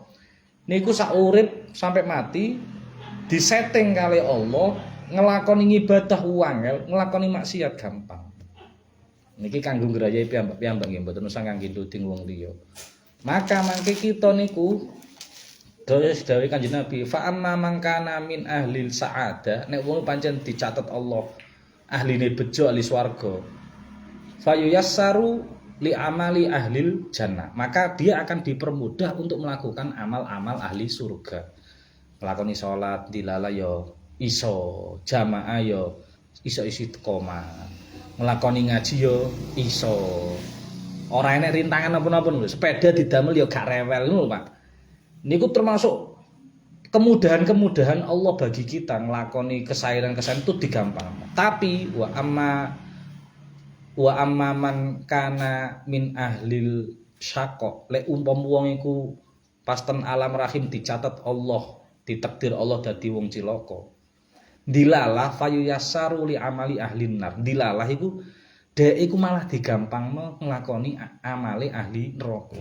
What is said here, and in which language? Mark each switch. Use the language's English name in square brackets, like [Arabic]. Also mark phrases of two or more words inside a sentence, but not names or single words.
[Javanese] Niku sak urip [Indonesian] sampai mati [Javanese] disetting kali Allah nglakoni ibadah wangel, nglakoni maksiat gampang. Niki kanggo ngrayahi piyambak nggih mboten usah kangge tuding wong liya. Maka mangke kita niku dawuh Kanjeng Nabi [Arabic] فأما من كان من أهل السعادة [Javanese] nek wong pancen dicatet Allah ahline bejo ahli swarga. [Arabic] فييسر لعمل أهل الجنة. [Indonesian] Maka dia akan dipermudah untuk melakukan amal-amal ahli surga. [Javanese] Nglakoni salat dilala ya iso, jamaah ya iso istiqomah. Nglakoni ngaji yo iso. Ora enek rintangan napa-napa lho. Sepeda didamel yo gak rewel lho, Pak. [Indonesian] Niku termasuk kemudahan-kemudahan Allah bagi kita nglakoni kesairan-kesairan itu digampang. [Arabic] Tapi وأما من كان من أهل الشقاء. [Javanese] Lek umpama wong iku pas ten alam rahim dicatat Allah, ditakdir Allah dadi wong cilaka. [Arabic] Dilalah فييسر لعمل أهل النار. [Javanese] Dilalah iku dhek iku malah digampangno nglakoni amale ahli neraka.